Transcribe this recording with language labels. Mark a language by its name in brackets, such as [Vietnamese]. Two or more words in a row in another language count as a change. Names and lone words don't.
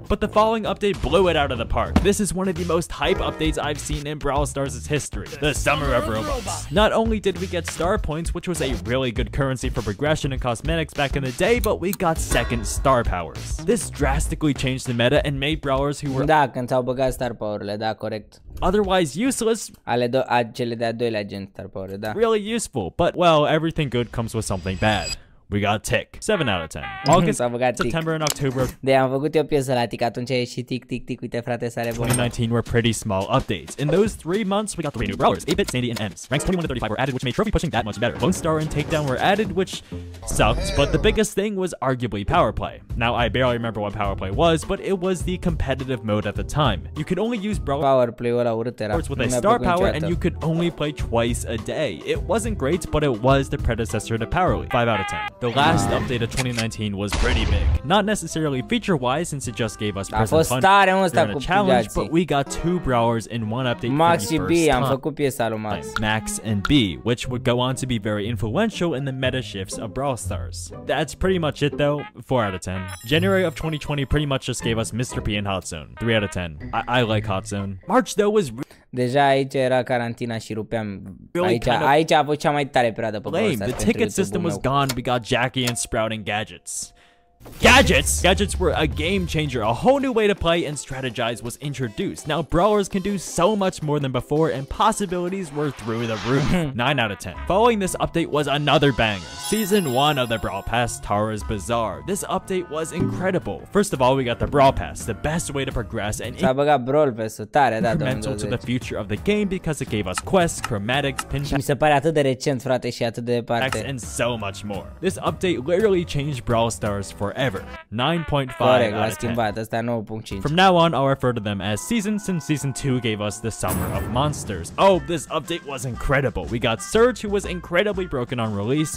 [English] But the following update blew it out of the park. This is one of the most hype updates I've seen in Brawl Stars' history. The Summer of Robux. Not only did we get star points, which was a really good currency for progression and cosmetics back in the day, but we got second star powers. This drastically changed the meta and made brawlers who were [Romanian] când s-au băgat [English] star power-urile, [Romanian] da, corect. [English] Otherwise useless, [Romanian] cele de-a doilea gen [English] star power, [Romanian] da. [English] really useful, but well, everything good comes with something bad. We got Tick, 7 out of 10. August, September, and October [Romanian] de am făcut eu piesă la Tick, atunci a ieșit Tick, Tick, Tick, uite frate, sare bun. [English] 2019 were pretty small updates. In those 3 months, we got 3 new brawlers, 8-Bit, Sandy, and Ems. Ranks 21 to 35 were added, which made trophy pushing that much better. Lone Star and Takedown were added, which sucked, but the biggest thing was arguably Power Play. Now, I barely remember what Power Play was, but it was the competitive mode at the time. You could only use [Romanian] Power Play-ul ăla urât era. [English] with a star power, and you could only play twice a day. It wasn't great, but it was the predecessor to Power League. 5 out of 10. The last update of 2019 was pretty big. Not necessarily feature-wise, since it just gave us person fun during a challenge, but we got 2 brawlers in one update Max for the [Romanian] și [English] first [Romanian] B, am [English] time. [Romanian] făcut piesa lui Max. [English] Max and B, which would go on to be very influential in the meta shifts of Brawl Stars. That's pretty much it though, 4 out of 10. January of 2020 pretty much just gave us Mr. P and Hot Zone, 3 out of 10. I like Hot Zone. March though was [Romanian] deja aici era carantina și rupeam. Aici a fost cea mai tare perioadă pe Brawl Stars. [English] The ticket system was gone. We got Jackie and Sprouting gadgets. Gadgets were a game changer. A whole new way to play and strategize was introduced. Now brawlers can do so much more than before, and possibilities were through the roof. 9 out of 10. Following this update was another banger. Season 1 of the Brawl Pass, Tara's Bazaar. This update was incredible. First of all, we got the Brawl Pass, the best way to progress and incremental to the future of the game because it gave us quests, chromatics, pin packs, [Romanian] mi se pare atât de recent, frate, și atât de departe. [English] and so much more. This update literally changed Brawl Stars forever. 9.5 out of 10. From now on, I'll refer to them as seasons, since Season 2 gave us the Summer of Monsters. Oh, this update was incredible. We got Surge, who was incredibly broken on release.